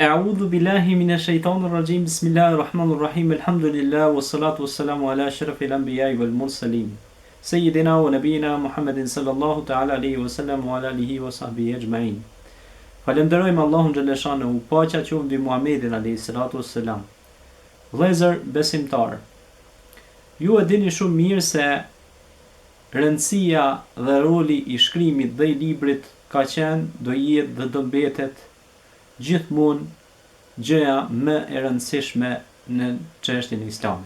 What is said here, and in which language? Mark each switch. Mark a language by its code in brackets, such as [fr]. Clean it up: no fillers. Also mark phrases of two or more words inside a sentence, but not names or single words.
[ar] أعوذ بالله من الشيطان الرجيم. بسم الله الرحمن الرحيم. الحمد لله والصلاة والسلام على أشرف الأنبياء والمرسلين. سيدنا ونبينا محمد صلى الله تعالى عليه وسلم وعلى آله وصحبه أجمعين. [sq] Falenderojmë Allahun xhaleshanu, paqja qoftë mbi Muhammedin [ar] عليه الصلاة والسلام. [sq] Vëllezër besimtar, ju e dini shumë mirë se rëndësia dhe roli i shkrimit dhe i librit ka qenë, do jetë dhe do mbetet gjithmonë gjëja më e rëndësishme në çështjen e Islamit.